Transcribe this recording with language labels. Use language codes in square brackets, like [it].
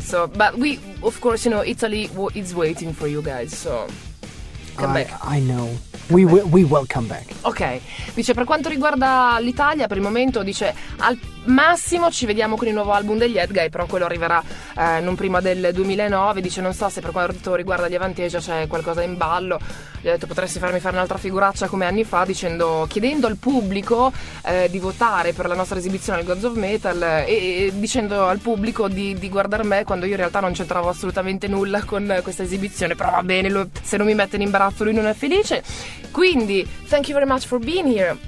[en] So, but we, of course, you know, Italy is waiting for you guys. So, come back. I know. We will come back. [it] Ok. Dice, per quanto riguarda l'Italia, per il momento, dice, al massimo ci vediamo con il nuovo album degli Edguy, però quello arriverà non prima del 2009. Dice, non so se per quanto riguarda gli Avantasia c'è qualcosa in ballo. Gli ho detto, potresti farmi fare un'altra figuraccia come anni fa, dicendo, chiedendo al pubblico di votare per la nostra esibizione al Gods of Metal e dicendo al pubblico di guardare me, quando io in realtà non c'entravo assolutamente nulla con questa esibizione. Però va bene, se non mi mette in imbarazzo lui non è felice. Quindi, [en] thank you very much for being here.